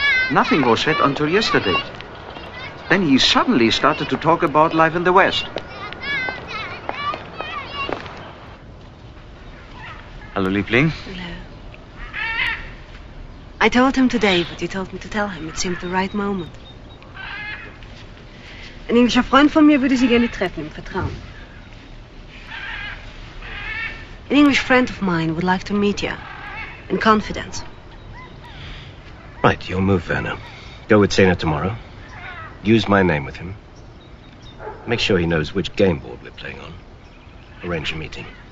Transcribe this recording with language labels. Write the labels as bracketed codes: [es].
[en] Nothing was said until yesterday. Then he suddenly started to talk about life in the West. [de] Hallo, Liebling. [en] Hello. I told him today, but you told me to tell him. It seemed the right moment. [de] Ein englischer Freund von mir würde Sie gerne treffen, im Vertrauen. [en] An English friend of mine would like to meet you, in confidence. Right, you'll move, Werner. Go with Zena tomorrow. Use my name with him. Make sure he knows which game board we're playing on. Arrange a meeting.